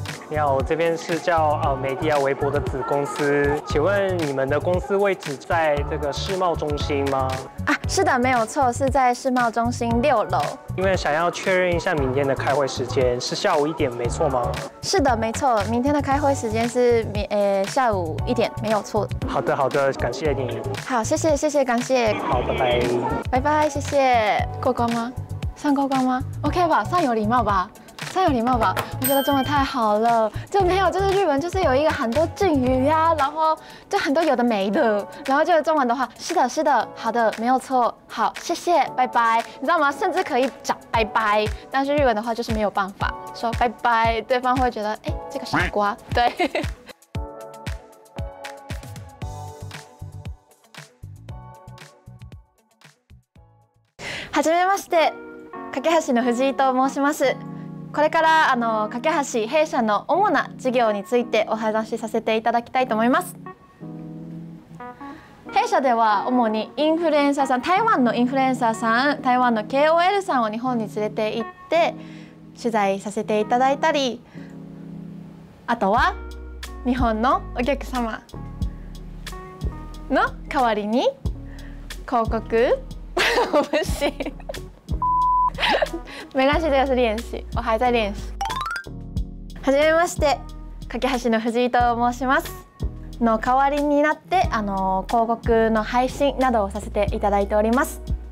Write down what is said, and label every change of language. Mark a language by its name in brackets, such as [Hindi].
[Chinese] 你好，这边是叫美迪亚微博的子公司，请问你们的公司位置在这个世贸中心吗？是的，没有错，是在世贸中心6楼。因为想要确认一下明天的开会时间是下午1点，没错吗？是的，没错，明天的开会时间是下午1点，没有错。好的，好的，感谢你。好，谢谢，谢谢，感谢。好，拜拜。拜拜，谢谢。过关吗？算过关吗 ？OK 吧，算有礼貌吧。算有礼貌吧？我觉得中文太好了，就没有就是日文就是有一个很多敬语呀，然后就很多有的没的，然后就中文的话，是的，是的，好的，没有错，好，谢谢，拜拜，你知道吗？甚至可以讲拜拜，但是日文的话就是没有办法说拜拜，对方会觉得哎，这个傻瓜，对。 [Japanese] はじめまして、架橋の藤井と申します。これから架橋弊社の主な事業についてお話しさせていただきたいと思います。弊社では主にインフルエンサーさん、台湾のインフルエンサーさん、台湾の KOL さんを日本に連れて行って取材させていただいたり、あとは日本のお客様の代わりに広告。 [Chinese] 我不行，没关系，这个是练习，我还在练习。 [Japanese] はじめまして、架橋の藤井と申します。の代わりになって広告の配信などをさせていただいております。